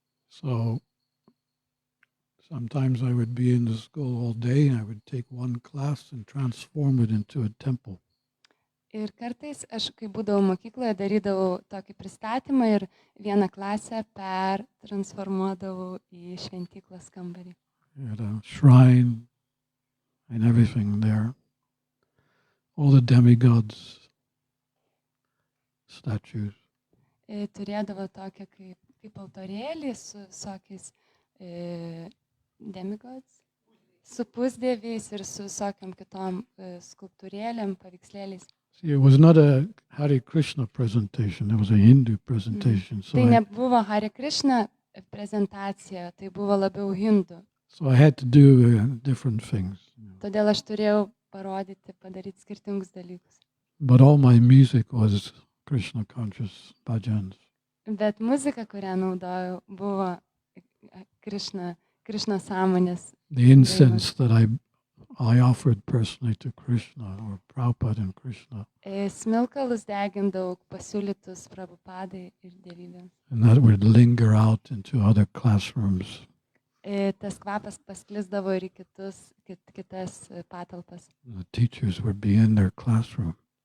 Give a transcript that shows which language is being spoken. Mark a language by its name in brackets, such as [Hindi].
[English] So sometimes I would be in the school all day and I would take one class and transform it into a temple. [Lithuanian] Ir kartais aš, kai būdavau mokykloje, darydavau tokį pristatymą ir vieną klasę transformuodavau į šventyklos kambarį. [English] At a shrine and everything there. All the demigods, statues. [Lithuanian] Turėdavo tokią kaip altorėlį su visokiais demigods, su pusdieviais ir su visokiam kitom skulptūrėlėm, paveikslėliais. [English] See, it was not a Hare Krishna presentation, it was a Hindu presentation. So [Lithuanian] Tai nebuvo Hare Krishna prezentacija, tai buvo labiau hindų. [English] So I had to do different things. [Lithuanian] Todėl aš turėjau padaryti skirtingus dalykus. [English] But all my music was Krishna conscious bhajans. [Lithuanian] Bet muzika, kurią naudojau, buvo Krishna sąmonės. [English] The incense that I offered personally to Krishna or Prabhupada and Krishna. [Lithuanian] Smilkalus degindavau pasiūlytus Prabhupadai ir dievybėms. [English] And that would linger out into other classrooms. [Lithuanian] Tas kvapas pasklisdavo ir į kitas patalpas. [English] The teachers would be in their classroom.